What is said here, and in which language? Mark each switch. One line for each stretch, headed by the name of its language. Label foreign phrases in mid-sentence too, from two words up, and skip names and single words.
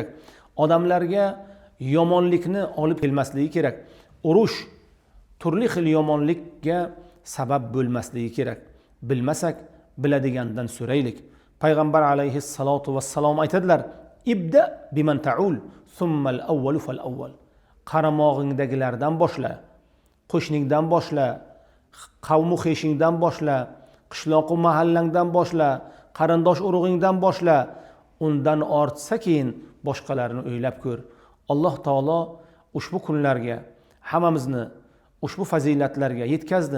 Uzbek: Odamlarga yomonlikni olib kelmasligi kerak. Urush, turli xil yomonlikka sabab bo'lmasligi kerak. Bilmasak, biladigandan so'raylik. Payg'ambar alayhissalatu vassalom aytadilar:
Arabic: "ابدأ بمن تعول, ثم الأول فالأول."
Uzbek: Qaramog'ingdagilardan boshla, qo'shningdan boshla, qavmu xeshingdan boshla, qishloq va mahallangdan boshla, qarindosh urug'ingdan boshla, undan ortsa keyin boshqalarni o'ylab ko'r. Alloh taolo ushbu kunlarga hammamizni ushbu fazilatlarga yetkazdi.